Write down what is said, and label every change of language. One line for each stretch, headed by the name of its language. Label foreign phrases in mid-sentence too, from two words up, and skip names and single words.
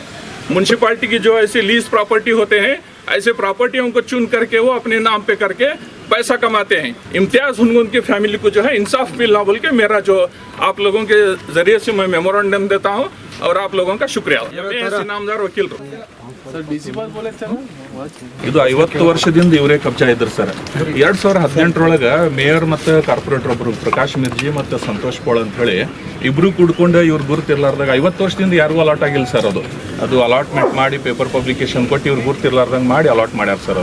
Hindi: म्युनिसिपालिटी की जो ऐसे
English: lease property
Hindi: होते हैं, ऐसे प्रॉपर्टियों को चुन करके वो अपने नाम पे करके पैसा कमाते हैं। इम्तियाज हुनगुंद की फैमिली को जो है इंसाफ मिलना बोल के मेरा जो आप लोगों के जरिए से मैं मेमोरेंडम देता हूँ और आप लोगों का शुक्रिया। नामदार वकील
Kannada: ಇದು 50 ವರ್ಷದಿಂದ ಇವರೇ ಕಬ್ಜಾ ಇದ್ರು ಸರ್। 2018 ಮೇಯರ್ ಮತ್ತು ಕಾರ್ಪೊರೇಟರ್ ಒಬ್ಬರು ಪ್ರಕಾಶ್ ಮಿರ್ಜಿ ಮತ್ತು ಸಂತೋಷ್ ಪೋಳ್ ಅಂತ ಹೇಳಿ ಇಬ್ರು ಕೂಡ್ಕೊಂಡು ಇವ್ರು ಗುರುತಿರ್ಲಾರ್ದಾಗ 50 ವರ್ಷದಿಂದ ಯಾರಿಗೂ ಅಲಾಟ್ ಆಗಿಲ್ಲ ಸರ್। ಅದು ಅಲಾಟ್ಮೆಂಟ್ ಮಾಡಿ ಪೇಪರ್ ಪಬ್ಲಿಕೇಶನ್ ಕೊಟ್ಟು ಇವ್ರು ಗುರುತಿರ್ಲಾರ್ದಂಗೆ ಮಾಡಿ ಅಲಾಟ್ ಮಾಡ್ಯಾರ ಸರ್।